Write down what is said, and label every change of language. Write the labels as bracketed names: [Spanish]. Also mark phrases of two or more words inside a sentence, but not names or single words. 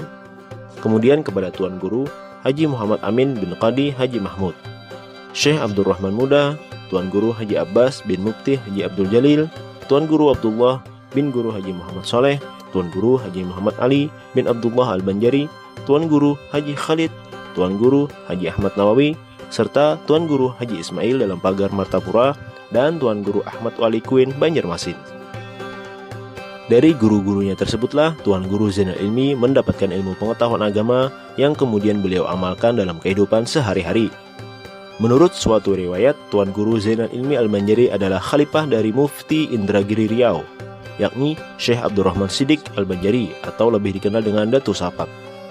[Indonesian] Kemudian kepada Tuan Guru Haji Muhammad Amin bin Qadi Haji Mahmud, Syekh Abdul Rahman Muda, Tuan Guru Haji Abbas bin Mufti Haji Abdul Jalil, Tuan Guru Abdullah bin Guru Haji Muhammad Soleh, Tuan Guru Haji Muhammad Ali bin Abdullah Al-Banjari, Tuan Guru Haji Khalid, Tuan Guru Haji Ahmad Nawawi, serta Tuan Guru Haji Ismail Dalam Pagar Martapura, dan Tuan Guru Ahmad Wali Kuin Banjarmasin. Dari guru-gurunya tersebutlah Tuan Guru Zainal Ilmi mendapatkan ilmu pengetahuan agama yang kemudian beliau amalkan dalam kehidupan sehari-hari. Menurut suatu riwayat, Tuan Guru Zainal Ilmi Al-Banjari adalah khalifah dari Mufti Indragiri Riau, yakni Syekh Abdurrahman Siddiq Al-Banjari atau lebih dikenal dengan Datu Sapak.